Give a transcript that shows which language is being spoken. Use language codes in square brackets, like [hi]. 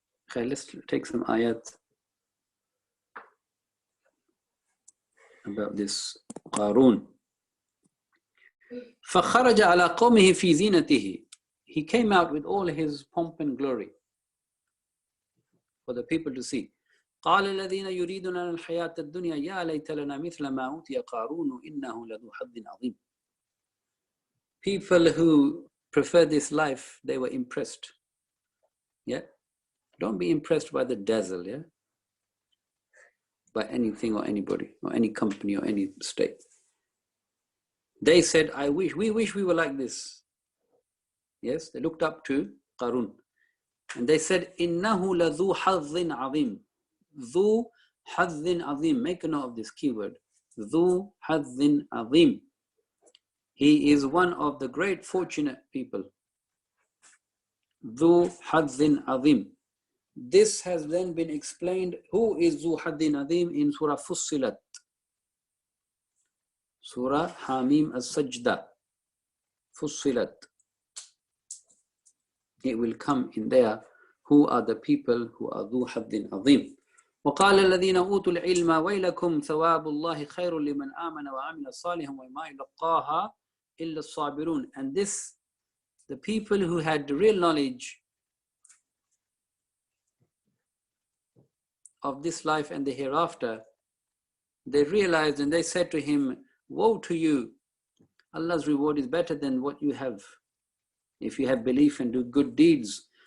[en] Okay, let's take some ayat about this Qarun. [ar] فَخَرَجَ عَلَى قَوْمِهِ فِي زِينَتِهِ. [en] He came out with all his pomp and glory for the people to see. [ar] قال الذين يريدون الحياة الدنيا يا ليت لنا مثل ما أوتي قارون إنه لذو حظ عظيم. [en] People who prefer this life, they were impressed. Yeah, don't be impressed by the dazzle. Yeah, by anything or anybody or any company or any state. They said, we wish we were like this. Yes, they looked up to Qarun. And they said, [ar] إِنَّهُ لَذُو حَظٍ عَظِيمٍ. ذُو حَظٍ عَظِيمٍ. [en] Make a note of this keyword. [ar] ذُو حَظٍ عَظِيمٍ. [en] He is one of the great fortunate people. [ar] ذُو حَظٍ عَظِيمٍ. [en] This has then been explained. Who is [ar] ذُو حَظٍ عَظِيمٍ [en] in Surah Fussilat? Surah Hamim As-Sajda. Fussilat. It will come in there. Who are the people who are [ar] ذو حظ عظيم. وقال الذين أوتوا العلم ويلكم ثواب الله خير لمن آمن وعمل صالحا وما يلقاها إلا الصابرون. [en] And this, the people who had real knowledge of this life and the hereafter, they realized and they said to him, woe to you, Allah's reward is better than what you have if you have belief and do good deeds.